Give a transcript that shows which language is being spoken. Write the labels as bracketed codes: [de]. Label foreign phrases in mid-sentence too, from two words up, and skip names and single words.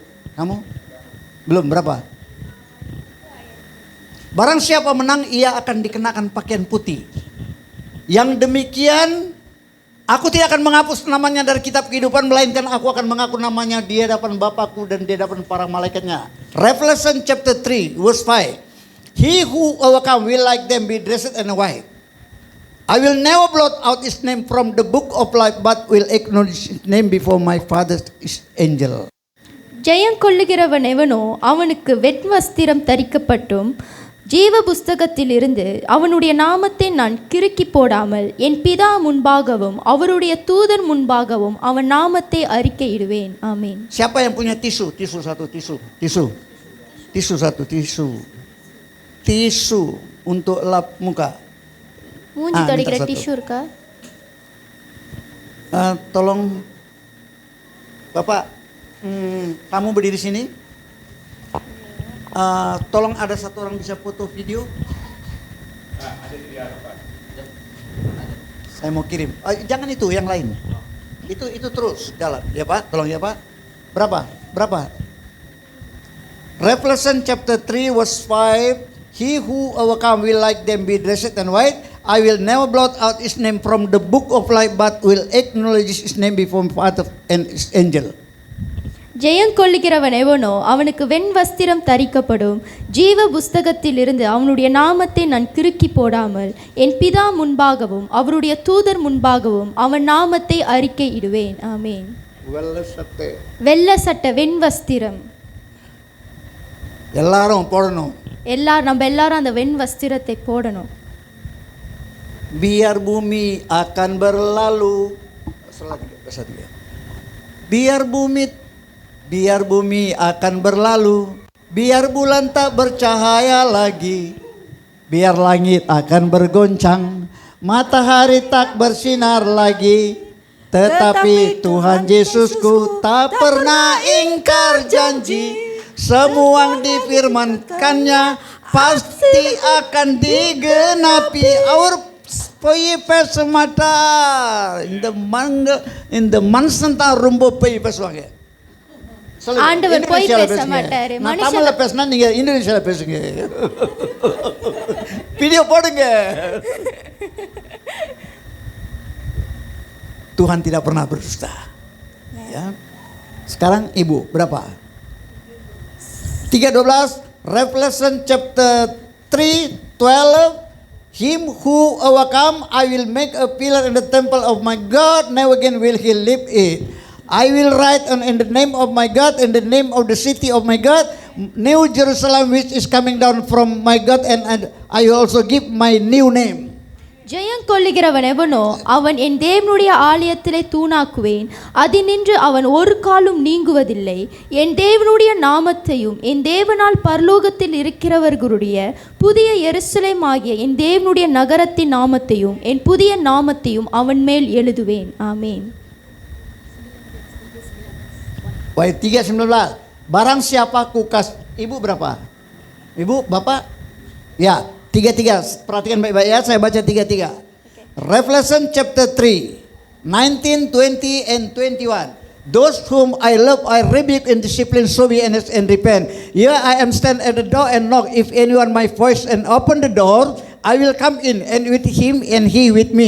[id] Kamu belum, berapa? Barang siapa menang, ia akan dikenakan pakaian putih. Yang demikian, aku tidak akan menghapus namanya dari kitab kehidupan, melainkan aku akan mengaku namanya di hadapan Bapakku dan di hadapan para malaikatnya. [en] Revelation chapter 3 verse 5. He who overcome will like them be dressed in white. I will never blot out his name from the book of life, but will acknowledge his name before my Father's angel. [ta] ஜெயங்கொள்ளுகிறவன் எவனோ அவனுக்கு வெண்வஸ்திரம் தரிக்கப்பட்டும் ஜீவ புஸ்தகத்தில் இருந்து அவனுடைய நாமத்தை நான் கிறுக்கி போடாமல் என் பிதா முன்பாகவும் அவருடைய தூதர் முன்பாகவும் அவன் நாமத்தை அறிக்கையிடுவேன். ஆமென். [id] Siapa yang punya tisu? Tisu satu, tisu satu, tisu untuk lap muka. மூஞ்சி துடைக்கிற டிஷ்யூ இருக்கா? Tolong Bapak, kamu berdiri sini. Tolong ada satu orang bisa foto video. Saya mau kirim. Jangan itu, yang lain. Itu terus jalan, ya Pak. Tolong ya Pak. Berapa? [en] Revelation chapter 3 verse 5. He who overcome will like them be dressed in white. I will never blot out his name from the book of life, but will acknowledge his name before my Father and his angel. [ta] ஜெயங்கொள்ளுகிறவன் எவனோ அவனுக்கு வெண் வஸ்திரம் தரிக்கப்படும். ஜீவ புஸ்தகத்திலிருந்து அவனுடைய நாமத்தை நான் கிறுக்கி போடாமல் என் பிதா முன்பாகவும் அவருடைய தூதர் முன்பாகவும் அவன் நாமத்தை அறிக்கை இடுவேன். ஆமென். வெள்ள சட்டை, வெண் வஸ்திரம் எல்லாரும் போடணும். நம்ம எல்லாரும் அந்த வெண் வஸ்திரத்தை போடணும். [id] Biar bumi akan berlalu. Biar bumi akan berlalu. Biar bulan tak bercahaya lagi. Biar langit akan bergoncang. Matahari tak bersinar lagi. Tetapi Tuhan Yesusku tak pernah ingkar janji. Semua yang difirmankannya pasti akan digenapi. [ta] அவர் பொய் பேசமாட்டார் இந்த மனுஷன் தான் ரொம்ப போய் பேசுவாங்க. ஆண்டவர் போய் பேச மாட்டாரு. நான் தமிழ்ல பேசினா நீங்க இந்தோனேஷியால பேசுங்க. வீடியோ போடுங்க. [id] Tuhan tidak pernah berdusta. Ya. Sekarang Ibu berapa? 3:12, [en] Revelation chapter 3:12. Him who overcome, I will make a pillar in the temple of my God, never again will he leave it. I will write in the name of my God, in the name of the city of my God, New Jerusalem which is coming down from my God, and I will also give my new name. [ta] ஜெயங்கொள்ளுகிறவன் எவனோ அவன் என் தேவனுடைய ஆலயத்திலே தூணாக்குவேன், அதினின்று அவன் ஒரு காலும் நீங்குவதில்லை. என் தேவனுடைய நாமத்தையும் என் தேவனால் பரலோகத்தில் இருக்கிறவர்களுடைய புதிய எருசலேம் ஆகிய என் தேவனுடைய நகரத்தின் நாமத்தையும் என் புதிய நாமத்தையும் அவன் மேல் எழுதுவேன். ஆமென். [id] Ayat 3:19. Barang siapa kukas. Ibu berapa? Ibu, Bapak? Ya, 3:3. Perhatikan baik-baik ya, saya baca 3:3. [en] Revelation chapter 3, 19, 20 and 21. Those whom I love I rebuke and discipline, so be earnest and repent. Here I am stand at the door and knock. If anyone my voice and open the door, I will come in and with him and he with me.